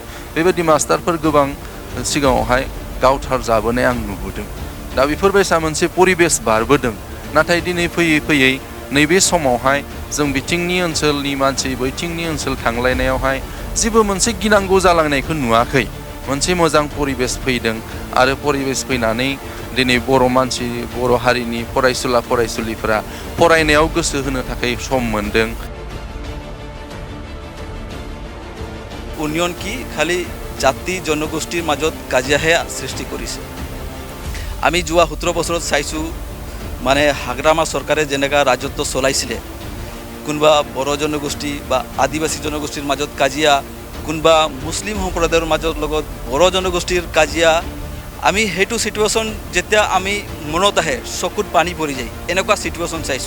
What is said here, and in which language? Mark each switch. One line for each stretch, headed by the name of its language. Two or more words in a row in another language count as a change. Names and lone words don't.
Bodo: बेबायदि मास्टारफोर गोबां सिगाङावहाय गावथार जाबोनाय आं नुबोदों दा बेफोरबायसा मोनसे परिबेस बारबोदों नाथाय दिनै फैयै फैयै नैबे समावहाय जों बिथिंनि ओनसोलनि मानसि बैथिंनि ओनसोल थांलायनायावहाय जेबो मोनसे गिनांगौ जालांनायखौ नुवाखै मोनसे मोजां परिबेस फैदों आरो परिबेस फैनानै दिनै बर' मानसि बर' हारिनि फरायसुला फरायसुलिफोरा फरायनायाव गोसो होनो थाखाय सम मोनदों।
Assamese: উন্নয়ন কি খালি জাতি জনগোষ্ঠীৰ মাজত কাজিয়াহে সৃষ্টি কৰিছে। আমি যোৱা 17 বছৰত চাইছোঁ মানে হাগ্ৰামা চৰকাৰে যেনেকা ৰাজত্ব চলাইছিলে কোনোবা বড়ো জনগোষ্ঠী বা আদিবাসী জনগোষ্ঠীৰ মাজত কাজিয়া কোনোবা মুছলিম সম্প্ৰদায়ৰ মাজত লগত বড়ো জনগোষ্ঠীৰ কাজিয়া আমি সেইটো সিচুৱেশ্যন যেতিয়া আমি মনত আহে চকুত পানী পৰি যায় এনেকুৱা সিচুৱেশ্যন চাইছোঁ।